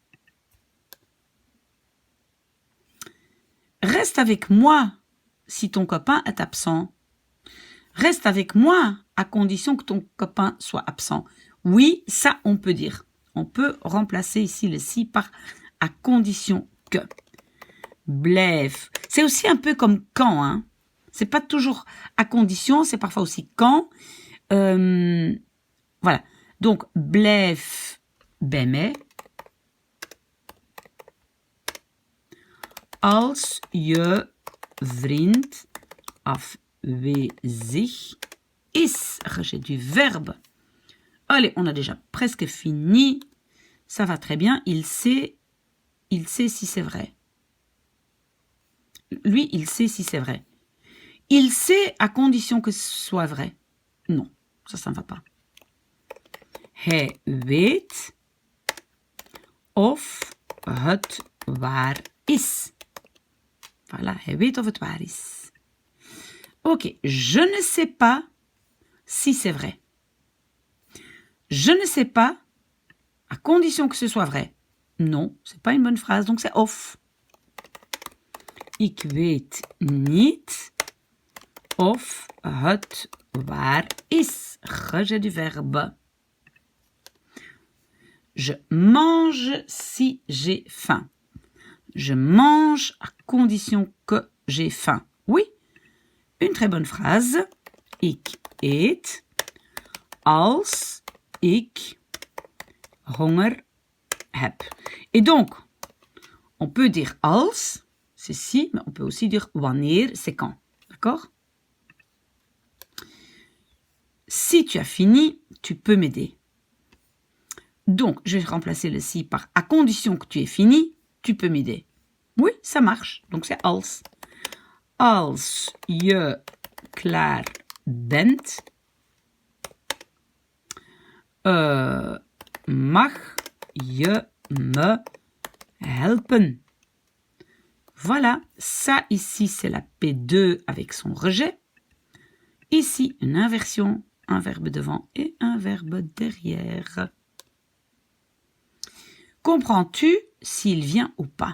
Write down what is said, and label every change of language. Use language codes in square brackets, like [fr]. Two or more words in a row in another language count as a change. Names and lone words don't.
[fr] Reste avec moi si ton copain est absent. Reste avec moi à condition que ton copain soit absent. Oui, ça on peut dire. On peut remplacer ici le si par à condition que. [nl] Blijf. [fr] C'est aussi un peu comme quand. Hein. C'est pas toujours à condition, c'est parfois aussi quand. Voilà. Donc, [nl] blijf bij mij. Als je vriend afwezig is. [fr] Rejet du verbe. Allez, on a déjà presque fini. Ça va très bien. Il sait si c'est vrai. Lui, il sait si c'est vrai. Il sait à condition que ce soit vrai. Non, ça ne va pas. [nl] Hij weet of het waar is. Voilà, hij weet of het waar is. [fr] Ok, je ne sais pas si c'est vrai. Je ne sais pas à condition que ce soit vrai. Non, c'est pas une bonne phrase, donc c'est of. [nl] Ik weet niet of het waar is. [fr] Rejet du verbe. Je mange si j'ai faim. Je mange à condition que j'ai faim. Oui, une très bonne phrase. [nl] Ik eet als ik honger heb. [fr] Et donc, on peut dire als, c'est si, mais on peut aussi dire wanneer, c'est quand. D'accord? Si tu as fini, tu peux m'aider. Donc, je vais remplacer le si par à condition que tu aies fini, tu peux m'aider. Oui, ça marche. Donc, c'est als. [nl] Als je klaar bent, mag je me helpen. [fr] Voilà, ça ici, c'est la P2 avec son rejet. Ici, une inversion, un verbe devant et un verbe derrière. Comprends-tu s'il vient ou pas?